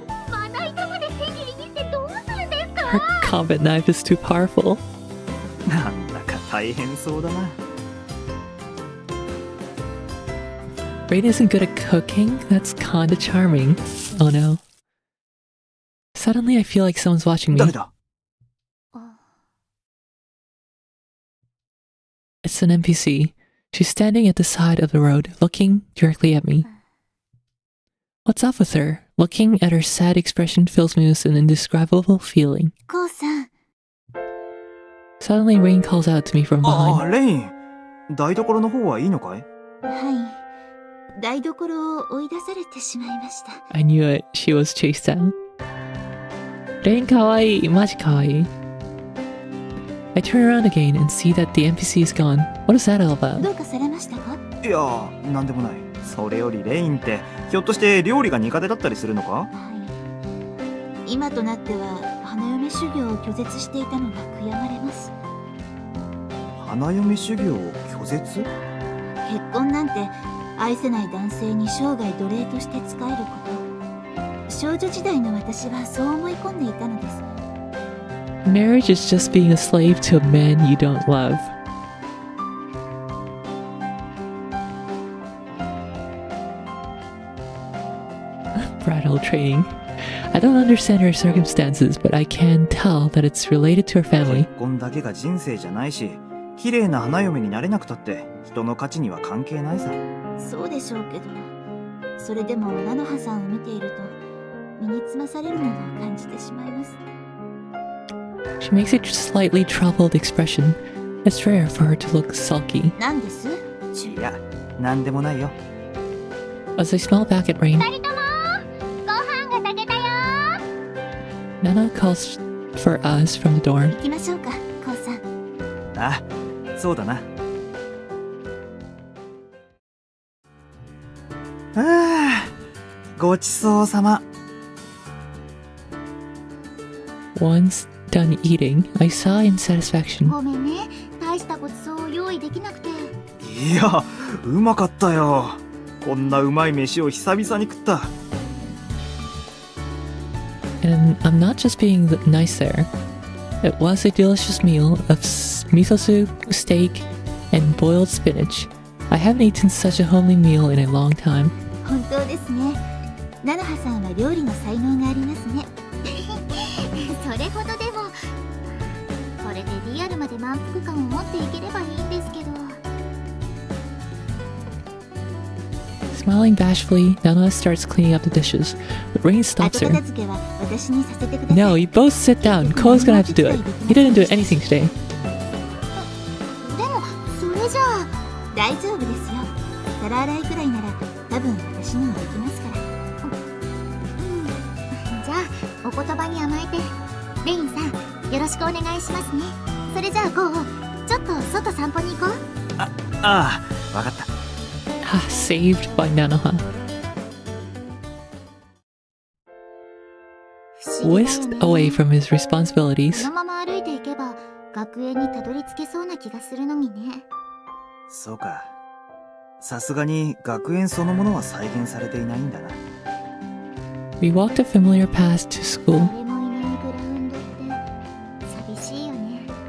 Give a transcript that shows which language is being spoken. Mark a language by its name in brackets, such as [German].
[Japanese] まな板まで千切りにしてどうするんですか？ [English] Her combat knife is too powerful. [Japanese] なんだか大変そうだな。 [English] Rain isn't good at cooking? That's kinda charming. Oh no. Suddenly I feel like someone's watching me. [Japanese] 誰だ？ [English] It's an NPC. She's standing at the side of the road, looking directly at me. What's up with her? Looking at her sad expression fills me with an indescribable feeling. [Japanese] こうさん。 [English] Suddenly Rain calls out to me from ああ、 behind. [Japanese] レイン。台所の方はいいのかい？はい。台所を追い出されてしまいました。 [English] I knew it. She was chased out. Rain kawaii, [Japanese] maji kawaii. [English] I turn around again and see that the NPC is gone. What is that all about? [Japanese] どうかされましたか？いやー、なんでもない。それよりレインって、ひょっとして料理が苦手だったりするのか？はい。今となっては花嫁修行を拒絶していたのが悔やまれます。花嫁修行を拒絶？結婚なんて愛せない男性に生涯奴隷として仕えること。少女時代の私はそう思い込んでいたのです。 [English] Marriage is just being a slave to a man you don't love. Bridal training. I don't understand her circumstances, but I can tell that it's related to her family. [Japanese] 結婚だけが人生じゃないし、綺麗な花嫁になれなくたって人の価値には関係ないさ。そうでしょうけど、それでも菜の葉さんを見ていると身につまされるものを感じてしまいます。 [English] She makes a slightly troubled expression. It's rare for her to look sulky. [Japanese] なんです？いや、なんでもないよ。 [English] As I smile back at Rain, [Japanese] 二人ともご飯が炊けたよ。 [English] Nana calls for us from the dorm. [Japanese] 行きましょうか、こうさん。あ、そうだな。ああ、ごちそうさま。 [English] Once done eating, I sigh in satisfaction. [Japanese] ごめんね、大したごちそうを用意できなくて。いや、うまかったよ。こんなうまい飯を久々に食った。 [English] And I'm not just being nice there. It was a delicious meal of miso soup, steak, and boiled spinach. I haven't eaten such a homely meal in a long time. [Japanese] 本当ですね。菜の葉さんは料理の才能がありますね。それほどでも、これでリアルまで満腹感を持っていければいいんですけど。 [English] Smiling bashfully, Nanoha starts cleaning up the dishes, but Rain stops [Japanese] 後 [English] her. [Japanese] 片付けは私にさせてください。 [English] No, you both sit down. Ko's gonna have to do it. He didn't do anything today. [Japanese] でも、それじゃあ大丈夫ですよ。皿洗いくらいなら多分私にもできますから。じゃあお言葉に甘えて、レインさんよろしくお願いしますね。それじゃあゴー、ちょっと外散歩に行こう。ああ、わかった。 [English] Saved by Nanoha. Whisked away from his [Japanese] こ [English] responsibilities, [Japanese] のまま歩いていけば学園にたどり着けそうな気がするのにね。そうか。さすがに学園そのものは再現されていないんだな。 [English] we walked a familiar path to school. [Japanese] 誰もいないグラウンドって寂しいよね。